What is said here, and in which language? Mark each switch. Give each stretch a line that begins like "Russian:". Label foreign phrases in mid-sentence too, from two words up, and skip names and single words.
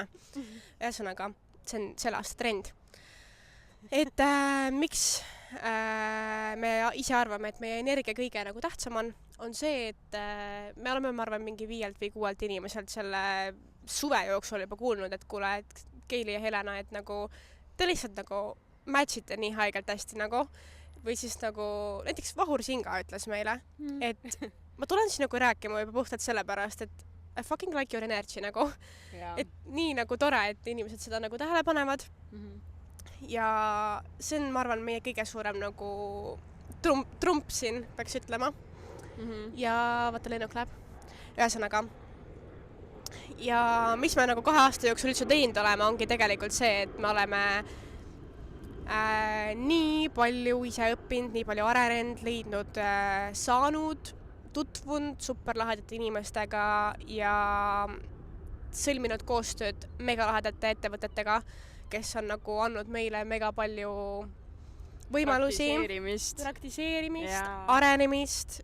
Estonian: Ühesõnaga, see on selle aasta trend. Et miks me ise arvame, et meie energia kõige nagu tähtsam on see, et me oleme, ma arvan, mingi 5 või 6 inimeselt selle suve jooksul juba kuulnud, et kuule, et Keili ja Helena, et nagu te lihtsalt nagu matchite nii haigelt hästi nagu. Või siis nagu, näiteks Vahur Singa ütles meile, et ma tulen siis nagu rääkima juba puhtalt sellepärast, et
English: I fucking like your energy
Estonian: nagu. Ja. Et nii nagu tore, et inimesed seda nagu tähele panevad. Ja see on, ma arvan, meie kõige suurem nagu trump siin, peaks ütlema. Ja vaata, lennuk läheb. Ühesõnaga. Ja mis me nagu 2 aasta jooksul üldse teinud oleme, ongi tegelikult see, et me oleme nii palju ise õppinud, nii palju arenenud, leidnud, saanud, tutvunud superlahedate inimestega ja sõlminud koostööd megalahedate ettevõtetega, kes on nagu andnud meile mega palju võimalusi, praktiseerimist, arenemist